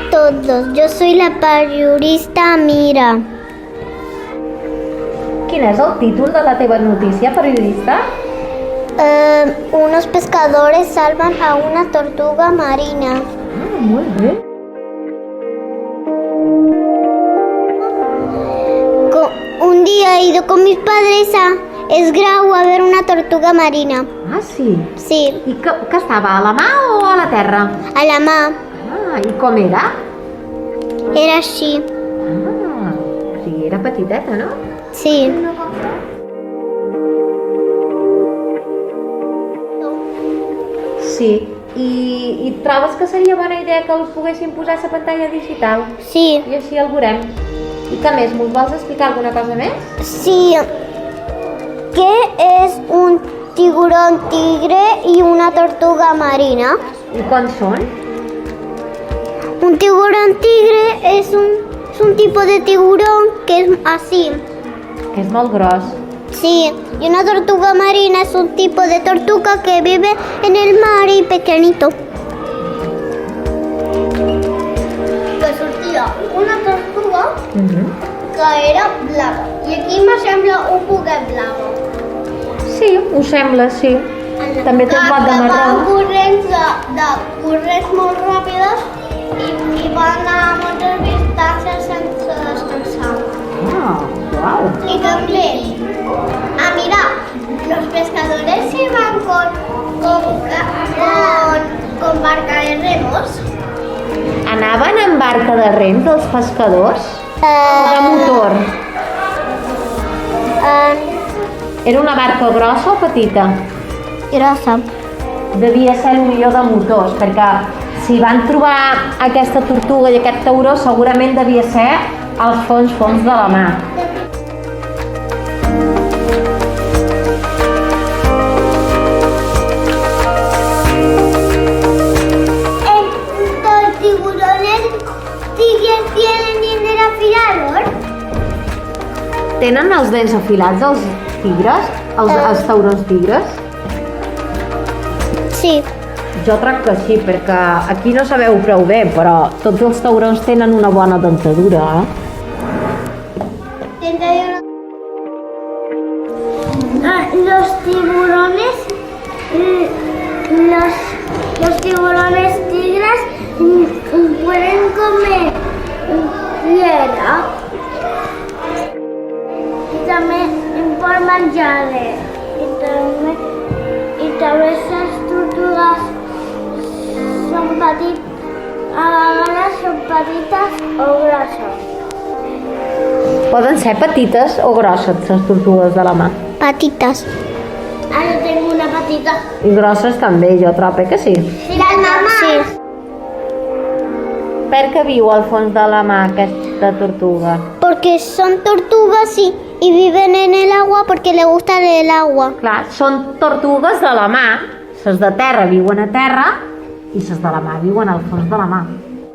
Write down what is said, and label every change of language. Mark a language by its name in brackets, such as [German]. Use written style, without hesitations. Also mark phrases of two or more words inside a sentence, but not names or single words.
[Spanish] todos. Yo soy la periodista Mira. [Catalan] Quin és el títol de la teva notícia, periodista? [Spanish] Unos pescadores salvan a una tortuga marina. [Catalan] Molt bé. [Spanish] Un día he ido con mis padres a Esgrau a ver una tortuga marina. [Catalan] Ah, sí? [Spanish] Sí, [Catalan] I que estava a la mà o a la terra? a la mar. Ah, i com era? [Spanish] Era así. [Catalan] Ah, o sigui, era petiteta, no? Sí. Sí. I trobes que seria bona idea que els poguessin posar a la pantalla digital? Sí. I així el veurem. I què més? M'ho vols explicar alguna cosa més? Sí. [Spanish] ¿Qué es un tiburón tigre y una tortuga marina? [Catalan] I quants són? [Spanish] Un tiburón tigre es un tipo de tiburón que es así. [Catalan] Que és molt gros. Sí, [Spanish] y una tortuga marina es un tipo de tortuga que vive en el mar y pequeñito. [Catalan] Que sortia una tortuga que era blava. I aquí me sembla un poquet blava. Sí, ho sembla, sí. També té un pot de marró. Van corrents molt ràpides i van anar a moltes distàncies sense descansar. Ah, uau. [Spanish] Y también, mira, los pescadores se van con barca de remos. [Catalan] Anaven en barca de rems, els pescadors? O de motor? Era una barca grossa o petita? Grossa. Devia ser millor de motors, perquè si van trobar aquesta tortuga i aquest tauró segurament devia ser als fons de la mar. [Spanish] ¿Los tiburones tigres tienen dientes afilados? [Catalan] Tenen els dents afilats els tigres? Els taurons tigres? Sí. Jo crec que sí, perquè aquí no sabeu prou bé, però tots els taurons tenen una bona dentadura, [Spanish] Los tiburones tigres pueden comer piedra y también por manjarle. Y también esas tortugas son [Catalan] petitas o grosses. Poden ser petites o grosses, les tortugues de la mar. [Spanish] Patitas. Yo tengo una patita. [Catalan] I grosses també, jo trobo que sí. [Spanish] ¿Y la mamá? Sí. [Catalan] Per què viu al fons de la mar aquesta tortuga? [Spanish] Porque son tortugas y viven en el agua porque le gusta el agua. [Catalan] Clar, són tortugues de la mar. Les de terra viuen a terra i les de la mar viuen al fons de la mar.